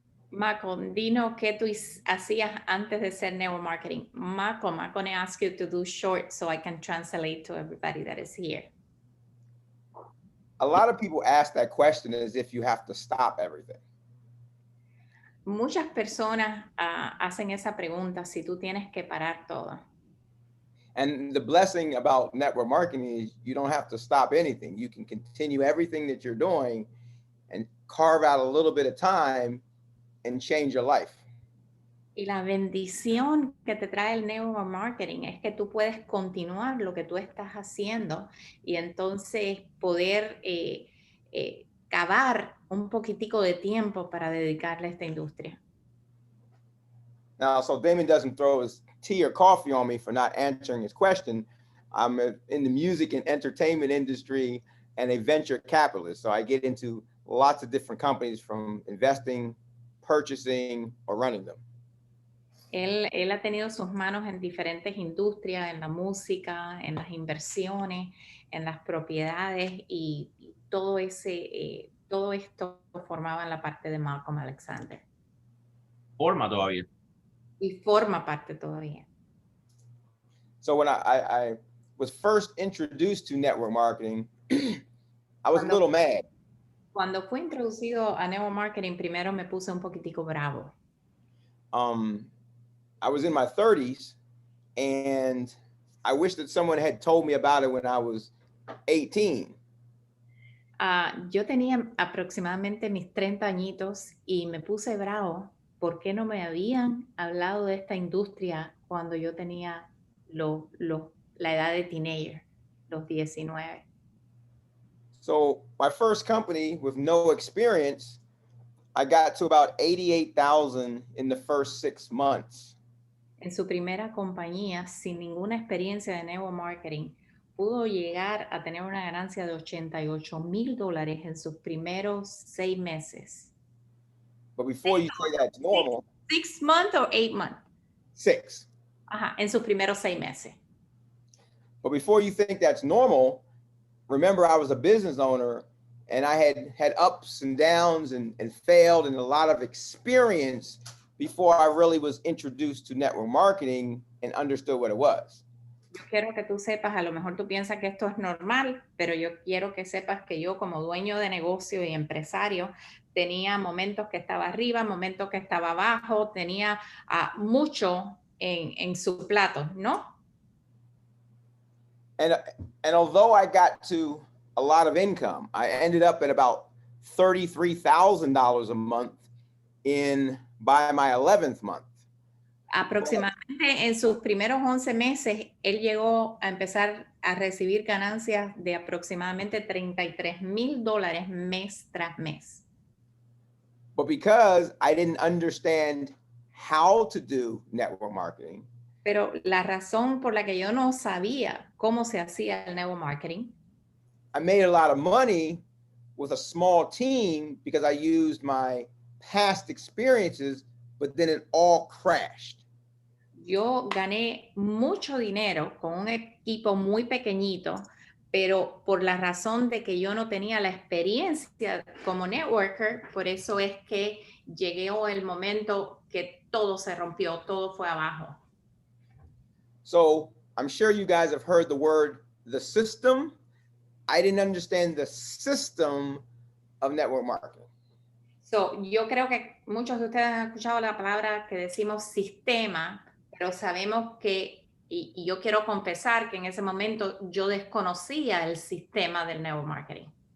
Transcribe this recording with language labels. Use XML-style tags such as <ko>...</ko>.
<es>Malcolm, dinos qué tú hacías antes de ser network marketing.</es> <en>Malcolm, I'm going to ask you to do short so I can translate to everybody that is here. A lot of people ask that question as if you have to stop everything.</en> <es>Muchas personas hacen esa pregunta si tú tienes que parar todo.</es> <en>And the blessing about network marketing is you don't have to stop anything. You can continue everything that you're doing and carve out a little bit of time and change your life.</en> <es>Y la bendición que te trae el network marketing es que tú puedes continuar lo que tú estás haciendo y entonces poder cavar un poquitico de tiempo para dedicarle a esta industria.</es> <en>Now, so Damon doesn't throw his tea or coffee on me for not answering his question. I'm in the music and entertainment industry and a venture capitalist. So I get into lots of different companies, from investing, purchasing, or running them.</en> <es>Él ha tenido sus manos en diferentes industrias, en la música, en las inversiones, en las propiedades y todo esto formaba la parte de Malcolm Alexander. Forma todavía. Y forma parte todavía.</es> <en>So when I was first introduced to network marketing, I was a little mad.</en> <es>Cuando fui introducido a network marketing, primero me puse un poquitico bravo.</es> <en>I was in my 30s, and I wish that someone had told me about it when I was 18.</en> <es>Yo tenía aproximadamente mis 30 añitos y me puse bravo. ¿Por qué no me habían hablado de esta industria cuando yo tenía la edad de teenager, los 19?</es> <en>So my first company with no experience, I got to about 88,000 in the first 6 months.</en> <es>En su primera compañía, sin ninguna experiencia de network marketing, pudo llegar a tener una ganancia de $88,000 en sus primeros 6 meses.</es> <en>But before you say that's normal. 6 months or 8 months? 6.</en> <es>Ajá, en sus primeros 6 meses.</es> <en>But before you think that's normal, remember I was a business owner and I had ups and downs and failed, and a lot of experience before I really was introduced to network marketing and understood what it was.</en> <es>Yo quiero que tú sepas, a lo mejor tú piensas que esto es normal, pero yo quiero que sepas que yo, como dueño de negocio y empresario, tenía momentos que estaba arriba, momentos que estaba abajo, tenía mucho en su plato, ¿no?</es> <en>And although I got to a lot of income. I ended up at about $33,000 a month by my 11th month.</en> <es>Aproximadamente en sus primeros 11 meses, él llegó a empezar a recibir ganancias de aproximadamente $33,000 mes tras mes.</es> <en>But because I didn't understand how to do network marketing,</en> <es>Pero la razón por la que yo no sabía cómo se hacía el network marketing,</es> <en>I made a lot of money with a small team because I used my past experiences, but then it all crashed.</en> <es>yo gané mucho dinero con un equipo muy pequeñito, pero por la razón de que yo no tenía la experiencia como networker, por eso es que llegó el momento que todo se rompió, todo fue abajo.</es> <en>So I'm sure you guys have heard the word, the system. I didn't understand the system of network marketing.</en> <es>So, yo creo que muchos de ustedes han escuchado la palabra que decimos sistema, pero sabemos que, y yo quiero confesar que en ese momento yo desconocía el sistema del network marketing.</es>